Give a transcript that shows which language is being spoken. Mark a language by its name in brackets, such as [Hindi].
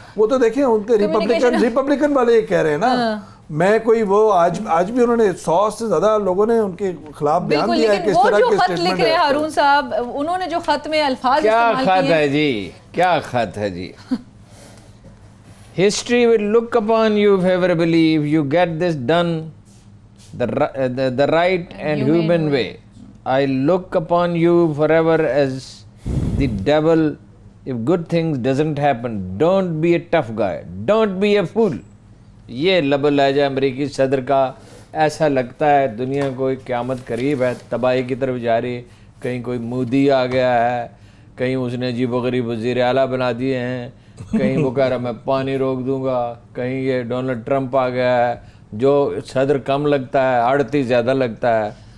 [Urdu] وہ تو دیکھیں ان کے ریپبلکن والے یہ کہہ رہے ہیں نا, میں کوئی وہ آج بھی انہوں نے 100 سے زیادہ لوگوں نے ان کے خلاف بیان دیا ہے کہ اس طرح کے اسٹیٹمنٹ ہے. ہارون صاحب, انہوں نے جو خط میں الفاظ استعمال کیے, کیا خط ہے جی, کیا خط ہے جی. [English] History will look upon you favorably if you get this done the right and human way. I look upon you forever as the devil if good things doesn't happen. Don't be a tough guy. Don't be a fool. [Urdu] یہ لب لہجہ امریکی صدر کا, ایسا لگتا ہے دنیا کو قیامت قریب ہے, تباہی کی طرف جا رہی ہے. کہیں کوئی مودی آ گیا ہے, کہیں اس نے عجیب و غریب وزیر اعلیٰ بنا دیے ہیں, کہیں وہ کہہ رہا میں پانی روک دوں گا, کہیں یہ ڈونلڈ ٹرمپ آ گیا ہے جو صدر کم لگتا ہے, آڑتی زیادہ لگتا ہے.